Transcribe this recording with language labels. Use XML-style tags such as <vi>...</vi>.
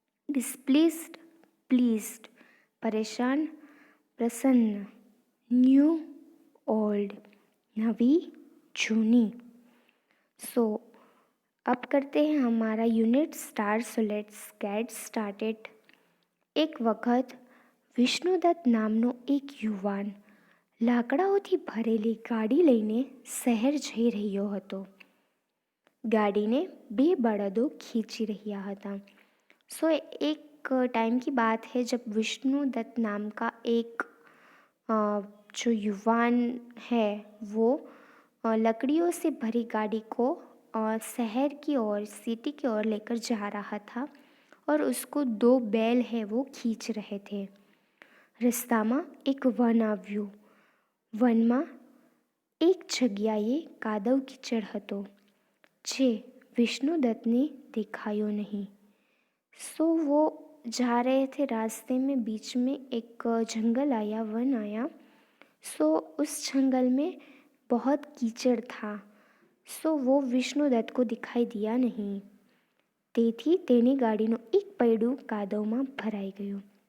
<en>Displeased, pleased.</en> <hi>परेशान, प्रसन्न।</hi> <en>New, old.</en> <gu>नवी, जूनी।</gu> <hi>सो अब करते हैं हमारा unit start.</hi> <en>So let's get started.</en> <gu>एक वખત વિષ્ણુદત્ત નામનો એક યુવાન લાકડાઓથી ભરેલી ગાડી લઈને શહેર જઈ રહ્યો હતો. ગાડીને બે બળદો ખીંચી રહ્યા હતા.</gu> <hi>सो एक टाइम की बात है जब विष्णुदत्त नाम का एक जो युवान है वो लकड़ियों से भरी गाड़ी को शहर की ओर, सिटी की ओर लेकर जा रहा था और उसको दो बैल है वो खींच रहे थे.</hi> <gu>રસ્તામાં એક વન આવ્યું. વનમાં એક જગ્યાએ કાદવ કીચડ હતો જે विष्णुदत्त ने दिखायो नहीं.</gu> <hi>सो वो जा रहे थे, रास्ते में बीच में एक जंगल आया, वन आया. सो उस जंगल में बहुत कीचड़ था. सो वो विष्णुदत्त को दिखाई दिया नहीं.</hi> <gu>તેથી તેની ગાડીનું એક પૈડું કાદવમાં ભરાઈ ગયું.</gu>